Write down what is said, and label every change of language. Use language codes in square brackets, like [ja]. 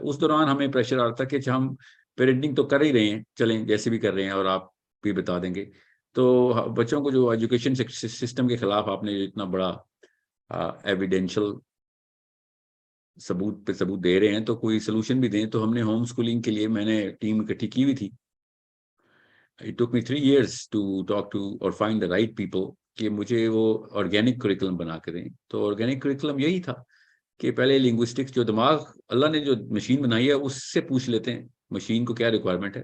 [ur] اس دوران ہمیں پریشر آتا ہے کہ ہم پیرنٹنگ تو کر ہی رہے ہیں, چلیں جیسے بھی کر رہے ہیں اور آپ بھی بتا دیں گے. تو بچوں کو جو ایجوکیشن سسٹم کے خلاف آپ نے اتنا بڑا ایویڈینشل ثبوت پہ ثبوت دے رہے ہیں تو کوئی سلوشن بھی دیں. تو ہم نے ہوم اسکولنگ کے لیے میں نے ٹیم اکٹھی کی ہوئی تھی. [en] It took me 3 years to talk to or find the right people [ur] کہ مجھے وہ آرگینک کریکولم بنا کے دیں. تو آرگینک کریکولم یہی تھا کہ پہلے لنگوسٹکس جو دماغ اللہ نے جو مشین بنائی ہے اس سے پوچھ لیتے ہیں مشین کو کیا ریکوائرمنٹ ہے.